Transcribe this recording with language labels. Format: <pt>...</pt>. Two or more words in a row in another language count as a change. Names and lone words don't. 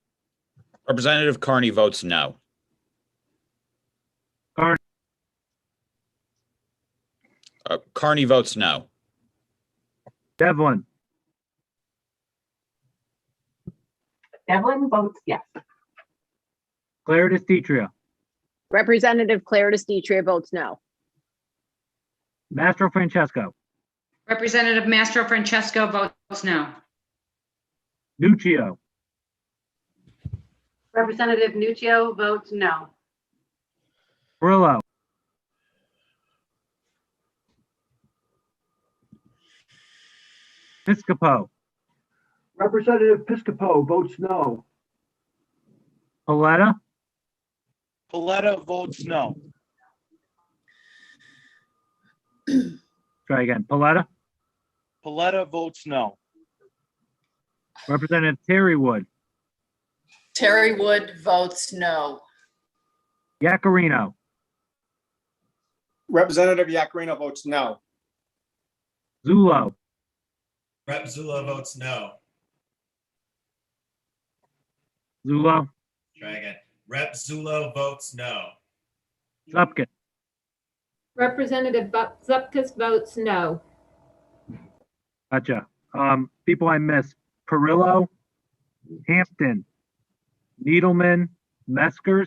<en>Representative Carney votes no. Carney, Carney votes no. Devlin, Devlin votes yes. Claire DeStitria, Representative Claire DeStitria votes no. Mastro Francesco, Representative Mastro Francesco votes no. Nuccio, Representative Nuccio votes no. Perillo, Piscopo, Representative Piscopo votes no. Paletta, Paletta votes no. try again, Paletta, Paletta votes no. Representative Terry Wood, Terry Wood votes no. Yacarino, Representative Yakarino votes no. Zullo, Rep. Zula votes no. Zullo, Try again. Rep. Zula votes no. Zupkin, Representative Zupkus votes no. gotcha. People I missed, Perillo, Hampton, Needleman, Meskers,</en>